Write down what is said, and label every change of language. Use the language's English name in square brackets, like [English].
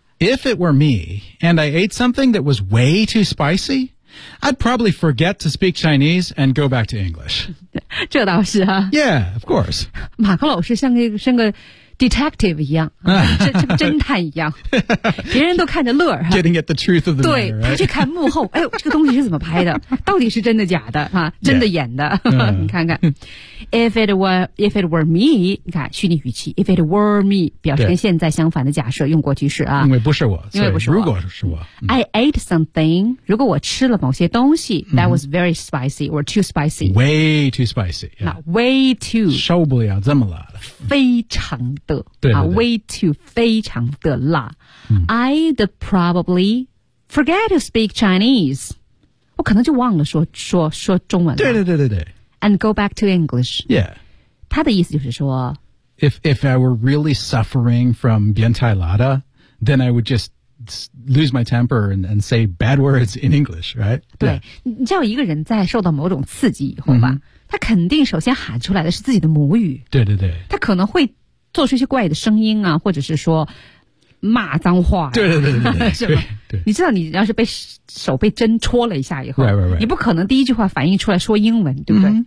[English] If it were me, and I ate something that was way too spicy... I'd probably forget to speak Chinese and go back to English. [Chinese] 这倒是啊。 [English] Yeah, of course. [Chinese] 马克老师像个 detective 一样，像侦探一样，别人都看着乐。 [English] Getting at the truth of the matter, right? [Chinese] 对，他去看幕后，哎呦，这个东西是怎么拍的？到底是真的假的？啊，真的演的。你看看。 [English] If it were me, [Chinese] 你看虚拟语气。 If it were me, 表现现在相反的假设，用过去式啊。因为不是我，因为不是我。如果是我、 [English] I ate something. [Chinese] 如果我吃了某些东西、 [English] that was very spicy or too spicy. Way too spicy.、Yeah. [Chinese] 那 way too 受不了这么辣的，非常的对对对 [English] 啊 ，way too [Chinese] 非常的辣。 [English] I'd probably forget to speak Chinese. [Chinese] 我可能就忘了说中文了。对对对对对。 [English] And go back to English. Yeah. [Chinese] 他的意思就是说 [English] If I were really suffering from [Chinese] 变态辣的 [English] then I would just lose my temper and say bad words in English, right? [Chinese] 对、yeah. 你知道一个人在受到某种刺激以后吧、mm-hmm. 他肯定首先喊出来的是自己的母语。对对对。他可能会做出一些怪的声音啊或者是说骂脏话、啊、对对对对对你知道你要是被手被针戳了一下以后 [English] right, right, right. [Chinese] 你不可能第一句话反应出来说英文对不对